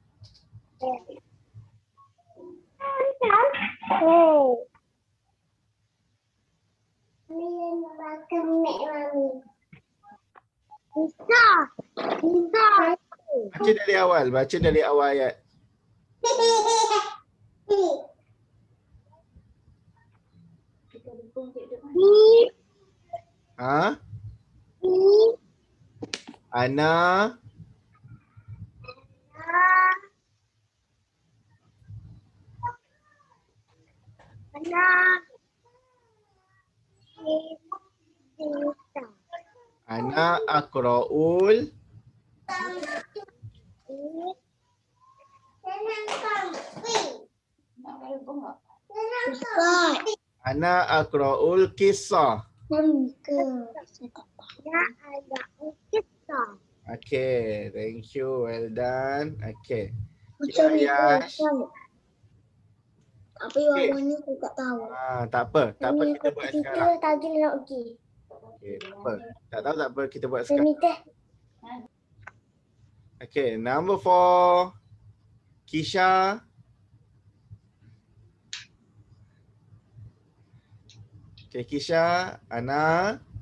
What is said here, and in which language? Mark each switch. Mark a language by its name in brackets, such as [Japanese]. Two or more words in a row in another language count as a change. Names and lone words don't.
[Malay] Baca dari awal. Baca dari awal ayat. Ana. [Arabic] أنا أقرأ. أنا أقرأ القصة. [English] Okay, thank you. Well done. Okay. Yash. [Malay] Tapi warnanya aku tak tahu. Tak apa. Tak apa, kita buat sekarang. Tadi nak pergi. Okay, tak apa. Tak tahu tak apa, kita buat sekarang. [English] Okay, number 4. Kisha. Okay, Kisha. Ana.